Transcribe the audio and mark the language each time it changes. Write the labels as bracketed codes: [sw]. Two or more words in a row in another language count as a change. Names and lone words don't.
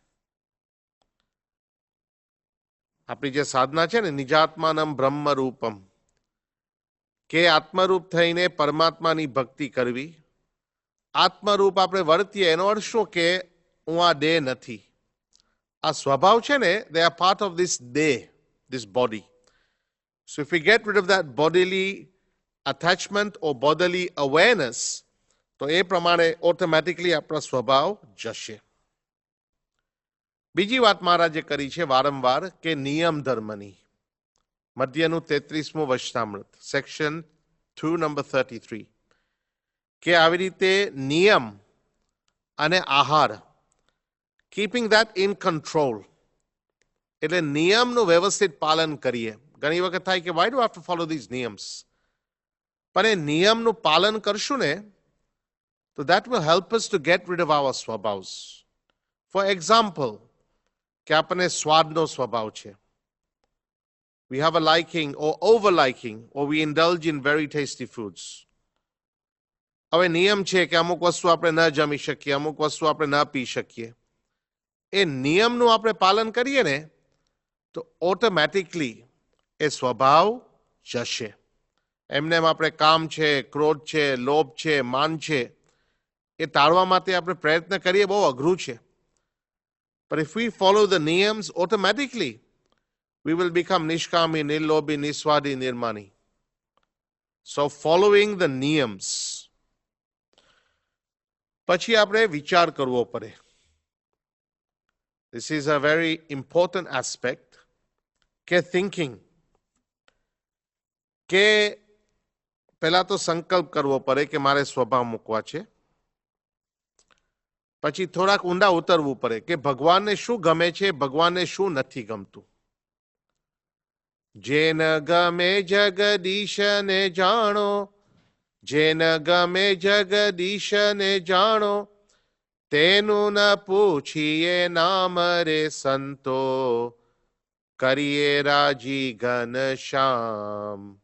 [gu] આપણી જે સાધના છે ને, [sa] નિજાત્માનમ બ્રહ્મ રૂપમ, [gu] કે આત્મરૂપ થઈને પરમાત્માની ભક્તિ કરવી. આત્મરૂપ આપણે વર્તીએ એનો અર્થ શું કે હું આ દેહ નથી. આ સ્વભાવ છે ને, [en] they are part of this day, this body. So if we get rid of that bodily attachment or bodily awareness, [gu] તો એ પ્રમાણે ઓટોમેટિકલી આપણો સ્વભાવ જશે. બીજી વાત મહારાજે કરી છે વારંવાર કે નિયમ ધર્મની. મધ્યનું 33મું વચનામૃત, સેક્શન 2 નંબર 33, કે આવી રીતે નિયમ અને આહાર, [en] keeping that in control, [gu] એટલે નિયમનું વ્યવસ્થિત પાલન કરીએ. ઘણી વખત થાય કે [en] why do have to follow these [gu] નિયમ્સ, પણ એ નિયમનું પાલન કરશું ને તો [en] that will help us to get rid of our [gu] સ્વભાવ્સ. [en] For example, [gu] કે આપણને સ્વાદનો સ્વભાવ છે. [en] We have a liking or over liking, or we indulge in very tasty foods. [gu] હવે નિયમ છે કે અમુક વસ્તુ આપણે ન જમી શકીએ, અમુક વસ્તુ આપણે ન પી શકીએ. એ નિયમનું આપણે પાલન કરીએ ને તો ઓટોમેટિકલી એ સ્વભાવ જશે. એમને એમ આપણે કામ છે, ક્રોધ છે, લોભ છે, માન છે, એ ટાળવા માટે આપણે પ્રયત્ન કરીએ, બહુ અઘરું છે. [en] But if we follow the niyams, automatically we will become [gu] નિષ્કામી, નિર્લોભી, નિઃસ્વાદી, નિર્માની. [en] So following the niyams. [gu] પછી આપણે વિચાર કરવો પડે. [en] This is a very important aspect, કે thinking. [gu] કે પહેલા તો સંકલ્પ કરવો પડે કે મારે સ્વભાવ મૂકવા છે. પછી થોડાક ઊંડા ઉતરવું પડે કે ભગવાનને શું ગમે છે, ભગવાનને શું નથી ગમતું. જેન ગમે જગદીશને જાણો, જેન ગમે જગદીશને જાણો, તેનું ન પૂછીએ નામ રે સંતો, કરીએ રાજી ઘનશ્યામ.